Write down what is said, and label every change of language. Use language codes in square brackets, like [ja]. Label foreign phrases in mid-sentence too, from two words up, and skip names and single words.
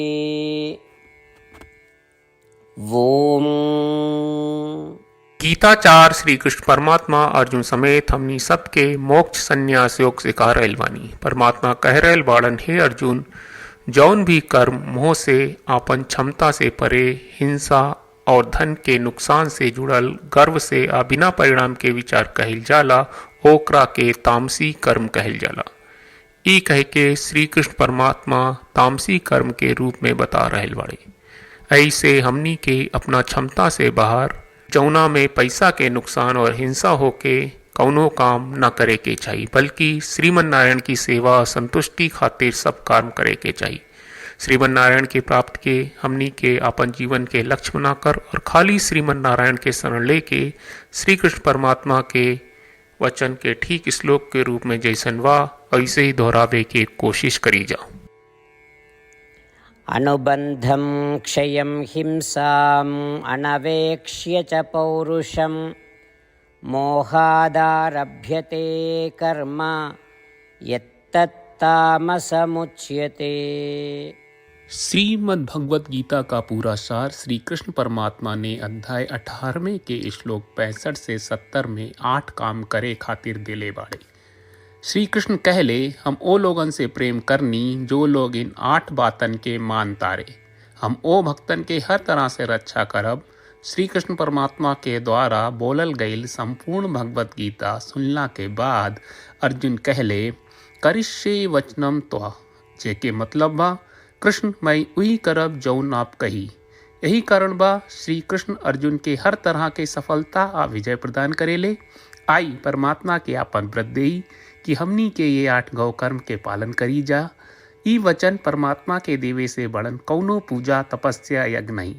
[bho] ओम। गीताचार श्री कृष्ण परमात्मा अर्जुन समेत हमनी सबके मोक्ष संन्यास योग सिखा रहल बानी। परमात्मा कह रहल बाड़न, हे अर्जुन, जौन भी कर्म मोह से आपन क्षमता से परे, हिंसा और धन के नुकसान से जुड़ल, गर्व से आ बिना परिणाम के विचार कहल जाला, ओकरा के तामसी कर्म कहल जाला। ई कह के श्री कृष्ण परमात्मा तामसी कर्म के रूप में बता रहल बाड़े। ऐसे हमनी के अपना क्षमता से बाहर, जौना में पैसा के नुकसान और हिंसा होके कौनो काम न करे के चाहिए, बल्कि श्रीमन नारायण की सेवा संतुष्टि खातिर सब कर्म करे के चाहिए। श्रीमन नारायण के प्राप्त के हमनी के अपन जीवन के लक्ष्य बनाकर और खाली श्रीमन नारायण के शरण लेके श्री कृष्ण परमात्मा के वचन के ठीक श्लोक के रूप में जैसन वा ऐसे ही दोहरावे के कोशिश करी जाओ। [sa] अनुबंधम क्षयं हिंसाम अनवेक्ष्य च पौरुषम मोहादारभ्यते कर्म यत्तत्तामसमुच्यते। [bho] श्रीमद् भगवत गीता का पूरा सार श्री कृष्ण परमात्मा ने अध्याय 18वें के श्लोक 65 से 70 में 8 काम करे खातिर दिले बाड़े। श्री कृष्ण कहले, हम ओ लोगन से प्रेम करनी जो लोग इन 8 बातन के मान तारे। हम ओ भक्तन के हर तरह से रक्षा करब। श्री कृष्ण परमात्मा के द्वारा बोलल गईल संपूर्ण भगवत गीता सुनला के बाद अर्जुन कहले, [sa] करिष्ये वचनम त्वा, [bho] जेके मतलब बा, कृष्ण मैं उही करब जौन आप कही। यही कारण बा श्री कृष्ण अर्जुन के हर तरह के सफलता आ विजय प्रदान करेले। आई परमात्मा के आपन व्रत देई कि हमनी के ये 8 गौ कर्म के पालन करी जा। ई वचन परमात्मा के देवे से बड़न कौनो पूजा तपस्या यज्ञ नहीं।